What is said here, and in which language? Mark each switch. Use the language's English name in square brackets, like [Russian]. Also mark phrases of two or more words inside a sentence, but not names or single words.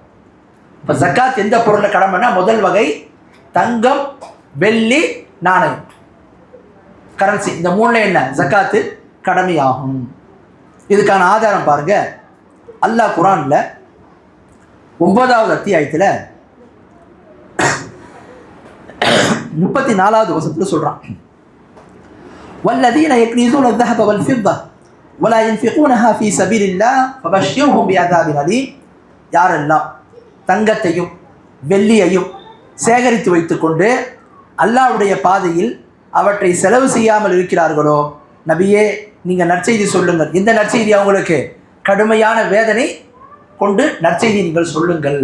[Tamil] இப்போ ஜக்காத் எந்த பொருளில் கடமைன்னா முதல் வகை தங்கம், வெள்ளி, நாணயம், கரன்சி, இந்த 3ல என்ன ஜக்காத்து கடமையாகும். இதுக்கான ஆதாரம் பாருங்க, அல்லாஹ் குர்ஆனில் 9வது அத்தியாயத்தில் 34வது வசனத்தில் சொல்கிறான், [Arabic] والذين يكنزون الذهب والفضة ولا ينفقونها في سبيل الله فبشرهم بعذاب أليم. [Tamil] யாரெல்லாம் தங்கத்தையும் வெள்ளியையும் சேகரித்து வைத்துக்கொண்டு அல்லாஹ்வுடைய பாதையில் அவற்றை செலவு செய்யாமல் இருக்கிறார்களோ, நபியே நீங்கள் நற்செய்தி சொல்லுங்கள். இந்த நற்செய்தி அவங்களுக்கு கடுமையான வேதனை கொண்டு நற்செய்தி நீங்கள் சொல்லுங்கள்.